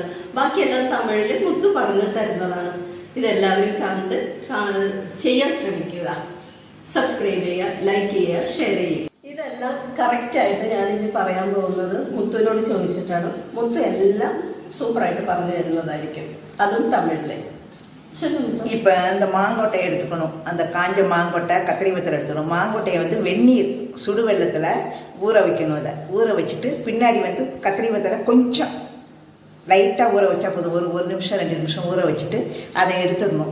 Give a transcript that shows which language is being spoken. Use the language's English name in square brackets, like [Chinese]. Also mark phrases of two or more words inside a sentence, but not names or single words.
[Malayalam] ബാക്കിയെല്ലാം തമിഴിൽ മുത്തു പറഞ്ഞു തരുന്നതാണ്. ഇതെല്ലാവരും കണ്ട് ചെയ്യാൻ ശ്രമിക്കുക. സബ്സ്ക്രൈബ് ചെയ്യുക, ലൈക്ക് ചെയ്യുക, ഷെയർ ചെയ്യുക. ഇതെല്ലാം കറക്റ്റായിട്ട് ഞാനിനി പറയാൻ പോകുന്നത് മുത്തുവിനോട് ചോദിച്ചിട്ടാണ്. മുത്തു എല്ലാം സൂപ്പറായിട്ട് പറഞ്ഞു തരുന്നതായിരിക്കും, അതും തമിഴിലെ. [Tamil] இப்போ அந்த மாங்கொட்டையை எடுத்துக்கணும். அந்த காஞ்ச மாங்கொட்டை கத்திரி வெத்தலை எடுத்துக்கணும். மாங்கொட்டையை வெந்நீர் சுடு வெள்ளத்தில் ஊற வைக்கணும். அதை ஊற வச்சுட்டு பின்னாடி கத்திரி வெத்தலை கொஞ்சம் லைட்டாக ஊற வச்சா போதும். ஒரு நிமிஷம் 2 நிமிஷம் ஊற வச்சுட்டு அதை எடுத்துக்கணும்.